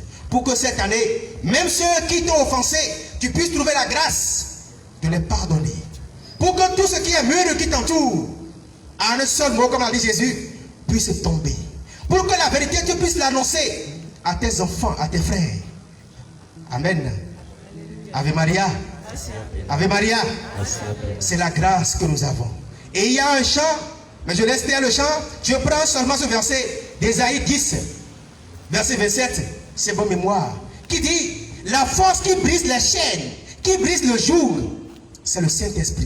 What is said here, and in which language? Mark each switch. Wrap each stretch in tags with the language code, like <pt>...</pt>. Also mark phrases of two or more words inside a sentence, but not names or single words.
<fr>Pour que cette année, même ceux qui t'ont offensé, tu puisses trouver la grâce de les pardonner. Pour que tout ce qui est mûr qui t'entoure, en un seul mot, comme l'a dit Jésus, puisse tomber. Pour que la vérité, tu puisses l'annoncer à tes enfants, à tes frères.</fr> <la>Amen. Ave Maria. Ave Maria.</la> <fr>C'est la grâce que nous avons. Et il y a un chant, mais je laisse faire le chant. Je prends seulement ce verset d'Ésaïe 10, verset 27. C'est bonne mémoire. Qui dit, la force qui brise les chaînes, qui brise le jour, c'est le Saint-Esprit.</fr>